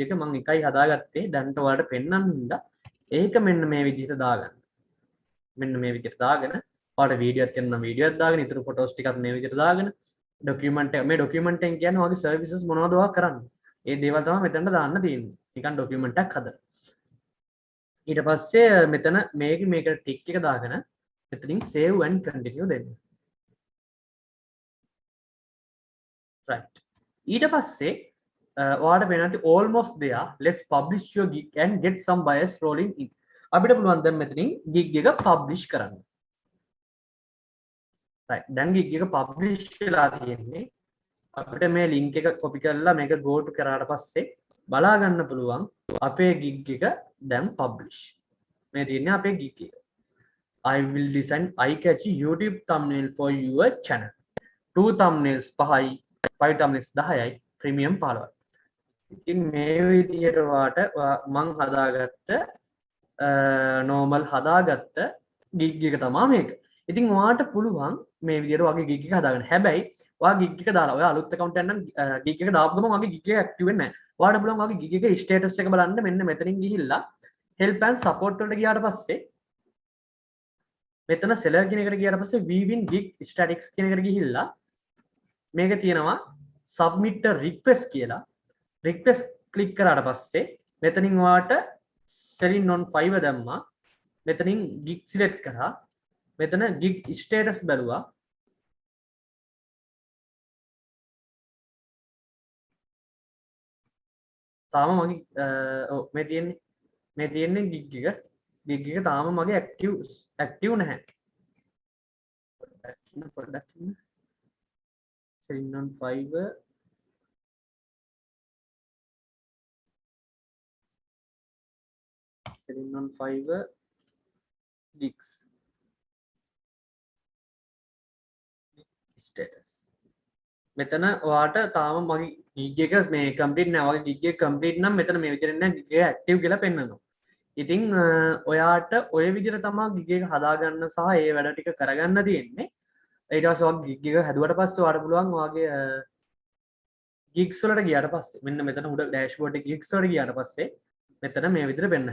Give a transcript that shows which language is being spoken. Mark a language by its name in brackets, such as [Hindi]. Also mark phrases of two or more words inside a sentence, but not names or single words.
[Sinhala] එක මම එකයි හදාගත්තේ දැන්ට ඔයාලට පෙන්වන්න හින්දා ඒක මෙන්න මේ විදිහට දාගන්න මෙන්න මේ විදිහට දාගෙන ඔයාලට වීඩියෝ එකක් තියෙනවා වීඩියෝ එකක් දාගෙන ඊටු ෆොටෝස් ටිකක් මේ විදිහට දාගෙන ඩොකියුමන්ට් එක මේ ඩොකියුමන්ට් එක කියන්නේ ඔයාගේ සර්විසස් මොනවද ඔයා කරන්නේ ඒ දේවල් තමයි මෙතනට දාන්න තියෙන්නේ නිකන් ඩොකියුමන්ට් එකක් හදලා ඊට පස්සේ මෙතන මේකට ටික් එක දාගෙන මෙතනින් [English] save and continue [Sinhala] දෙන්න right ඊට පස්සේ ඔයාලට වෙනත් [English] almost there let's publish your gig and get some buyers rolling in [Sinhala] අපිට පුළුවන් දැන් මෙතනින් gig එක publish කරන්න right දැන් gig එක publish වෙලා තියෙන්නේ අපිට මේ link එක copy කරලා මේක [English] go to [Sinhala] කරාට පස්සේ බලා ගන්න පුළුවන් අපේ gig එක දැන් publish මේ තියෙන්නේ අපේ gig එක [English] I will design eye-catchy YouTube thumbnail for your channel 2 thumbnails 5යි 5 thumbnails 10යි premium 15යි ඉතින් [Sinhala] මේ විදිහට වාට මං හදාගත්ත normal හදාගත්ත gig එක තමයි මේක ඉතින් ඔයාට පුළුවන් මේ විදිහට වගේ gig එක හදාගන්න හැබැයි ඔයා gig එක දාලා ඔයා අලුත් account එකක් නම් gig එක දාපු ගමන් ඔයාගේ gig එක active වෙන්නේ නැහැ ඔයාට පුළුවන් ඔයාගේ gig එකේ status එක බලන්න මෙන්න මෙතනින් ගිහිල්ලා [English] help and support [Sinhala] වලට ගියාට පස්සේ මෙතන seller කියන එකට ගියාට පස්සේ [English] viewing gig statistics [Sinhala] කියන එකට ගිහිල්ලා මේක තියෙනවා [English] submit a request [Sinhala] කියලා request click කරාට පස්සේ මෙතනින් ඔයාට [English] selling on Fiverr [Sinhala] දැම්මා මෙතනින් gig select කරා මෙතන [English] gig status [Sinhala] බැලුවා තාම මගේ ඔව් මේ තියෙන්නේ gig එක තාම මගේ active නැහැ [English] පොඩ්ඩක් ඉන්න selling on Fiverr selling on Fiverr gigs ස්ටේටස්. [Sinhala] මෙතන ඔයාට තාම මගේ ගිග් එක මේ කම්ප්ලීට් නෑ. වගේ ගිග් එක කම්ප්ලීට් නම් මෙතන මේ විදිහට නෑ ගිග් එක ඇක්ටිව් කියලා පෙන්වනවා. ඉතින් ඔයාට ඔය විදිහට තමයි ගිග් එක හදාගන්න සහ ඒ වැඩ ටික කරගන්න තියෙන්නේ. ඊට පස්සේ ඔයා ගිග් එක හැදුවට පස්සේ ඔයාට පුළුවන් ඔයාගේ ගිග්ස් වලට ගියාට පස්සේ මෙන්න මෙතන උඩ ඩෑෂ්බෝඩ් එකේ ගිග්ස් වලට ගියාට පස්සේ මෙතන මේ විදිහට පෙන්වනවා.